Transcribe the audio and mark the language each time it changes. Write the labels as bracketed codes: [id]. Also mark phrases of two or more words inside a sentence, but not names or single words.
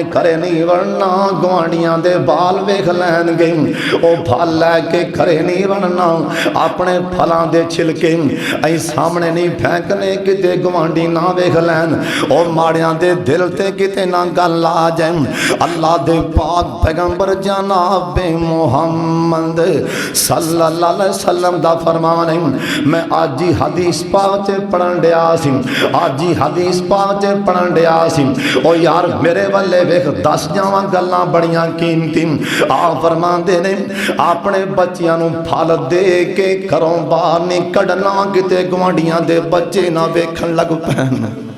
[pa] گھرے نہیں وڑنا گوانڈھیاں دے بال ویکھ لینگے او پھل لے کے گھرے نہیں وڑنا اپنے پھلاں دے چھلکے اں سامنے نہیں پھینکنے کتے گوانڈھی نا ویکھ لین او ماڑیاں دے دل تے کتے نا گل آ جائے اللہ دے پاک پیغمبر جناب محمد [ar] صلى الله عليه وسلم [pa] دا فرمان ہے میں اج ہی حدیث پاک چ پڑھن دیا سی اج ہی حدیث پاک چ پڑھن دیا سی او یار میرے والے ویکھ دس جاواں گلاں بڑیاں قیمتی آ فرماندے نے اپنے بچیاں نوں پھل دے کے گھروں باہر نہیں کڈھنا کتے گوانڈھیاں دے بچے نا ویکھن لگ پین